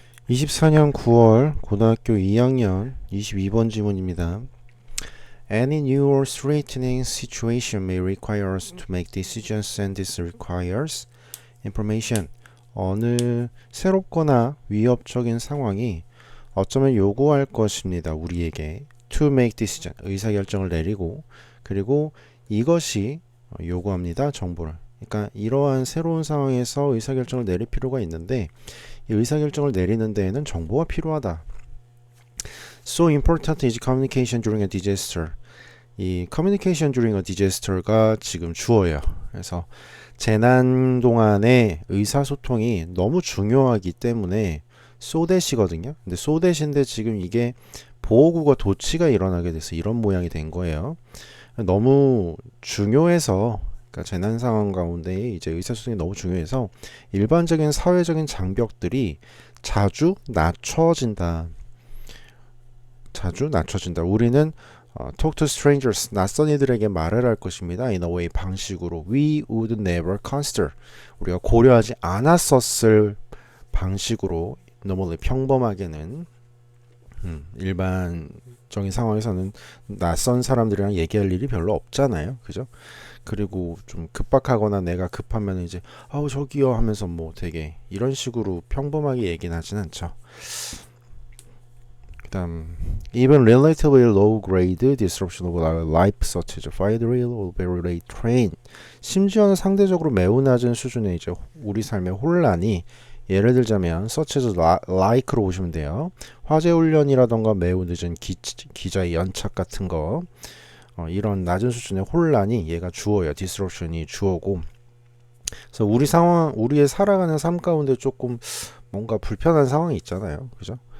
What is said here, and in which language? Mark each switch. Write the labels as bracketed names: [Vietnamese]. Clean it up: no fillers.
[Korean] 24년 9월 고등학교 2학년 22번 지문입니다. [English] Any new or threatening situation may require us to make decisions and this requires information. [Korean] 어느 새롭거나 위협적인 상황이 어쩌면 요구할 것입니다. 우리에게 [English] to make decision, [Korean] 의사결정을 내리고 그리고 이것이 요구합니다. 정보를. 그러니까 이러한 새로운 상황에서 의사결정을 내릴 필요가 있는데 이 의사결정을 내리는 데에는 정보가 필요하다. [English] So important is communication during a disaster. [Korean] 이 [English] communication during a disaster [Korean] 가 지금 주어예요. 그래서 재난 동안의 의사소통이 너무 중요하기 때문에 so that이거든요. 근데 so that인데 지금 이게 보호구가 도치가 일어나게 돼서 이런 모양이 된 거예요. 너무 중요해서 그러니까 재난 상황 가운데 이제 의사소통이 너무 중요해서 일반적인 사회적인 장벽들이 자주 낮춰진다. 우리는 [English] talk to strangers, [Korean] 낯선 이들에게 말을 할 것입니다. [English] In a way, [Korean] 방식으로 [English] we would never consider, [Korean] 우리가 고려하지 않았었을 방식으로 normally, 평범하게는 일반적인 상황에서는 낯선 사람들이랑 얘기할 일이 별로 없잖아요. 그죠? 그리고 좀 급박하거나 내가 급하면 이제 아우 저기요 하면서 뭐 되게 이런 식으로 평범하게 얘기는 하진 않죠. [English] 그다음 even relatively low grade disruption of our life such as fire drill or very late train, [Korean] 심지어는 상대적으로 매우 낮은 수준의 이제 우리 삶의 혼란이 예를 들자면 such as like로 보시면 돼요. 화재 훈련이라던가 매우 늦은 기자의 연착 같은 거, 이런 낮은 수준의 혼란이 얘가 주어예요. disruption이 주어고. 그래서 우리의 살아가는 삶 가운데 조금 뭔가 불편한 상황이 있잖아요. 그죠?